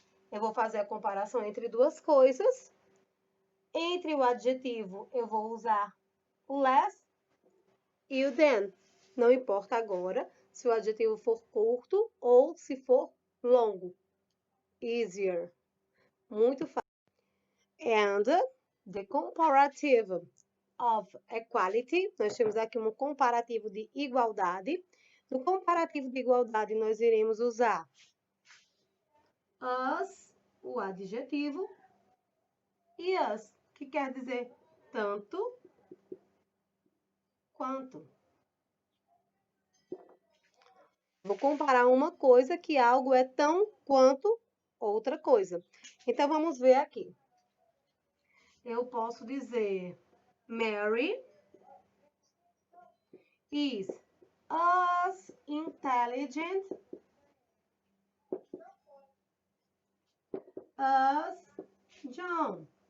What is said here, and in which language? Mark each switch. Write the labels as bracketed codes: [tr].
[pt] Eu vou fazer a comparação entre duas coisas. Entre o adjetivo, eu vou usar o less e o than. Não importa agora se o adjetivo for curto ou se for longo. Easier. Muito fácil. [en] And the comparative of equality. [pt] Nós temos aqui um comparativo de igualdade. No comparativo de igualdade, nós iremos usar as, o adjetivo, e as, que quer dizer tanto quanto. Vou comparar uma coisa que algo é tão quanto outra coisa. Então, vamos ver aqui. Eu posso dizer [en] Mary is as intelligent as John.